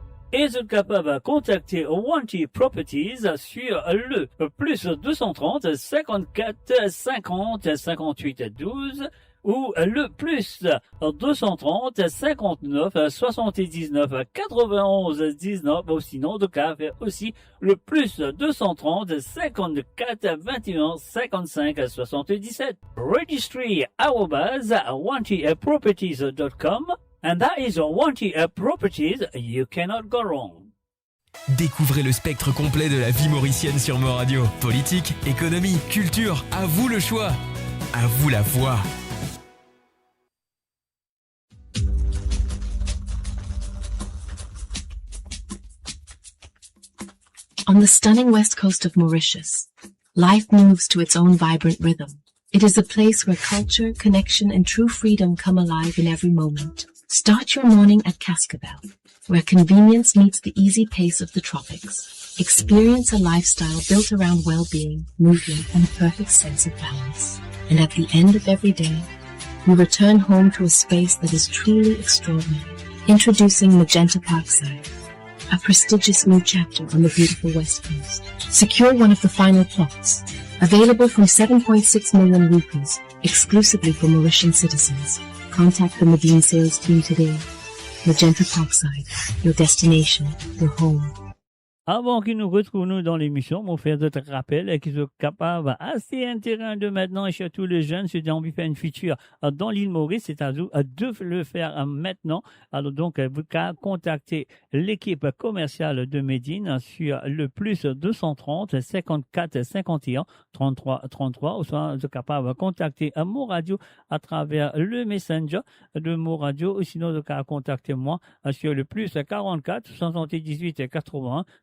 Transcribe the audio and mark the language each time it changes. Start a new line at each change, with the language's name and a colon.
French: Et vous êtes capable de contacter Wanty Properties sur le plus 230 54 50 58 12 ou le plus 230 59 79 91 19 ou sinon de cas aussi le plus 230 54 21 55 77 registry@wantyproperties.com.
English: And that is Wanty Properties, you cannot go wrong.
French: Découvrez le spectre complet de la vie mauricienne sur Mo Radio. Politique, économie, culture, à vous le choix. À vous la voix.
English: On the stunning west coast of Mauritius, life moves to its own vibrant rhythm. It is a place where culture, connection, and true freedom come alive in every moment. Start your morning at Cascabel, where convenience meets the easy pace of the tropics. Experience a lifestyle built around well-being, movement, and a perfect sense of balance. And at the end of every day, you return home to a space that is truly extraordinary. Introducing Magenta Parkside, a prestigious new chapter on the beautiful West Coast. Secure one of the final plots, available from 7.6 million rupees, exclusively for Mauritian citizens. Contact the Medine sales team today. Magenta Parkside, your destination, your home.
French: Avant qu'ils nous retrouvent nous dans l'émission, on fait d'autres rappels qu'ils sont capables assez intéressants de maintenant et surtout les jeunes, ceux qui ont envie de faire une feature dans l'île Maurice, c'est à vous de le faire maintenant. Alors donc, vous pouvez contacter l'équipe commerciale de Medine sur le plus 230 54 51 33 33 ou soit vous êtes capable de contacter Mo Radio à travers le Messenger de Mo Radio ou sinon vous pouvez contacter moi sur le plus 44 78 81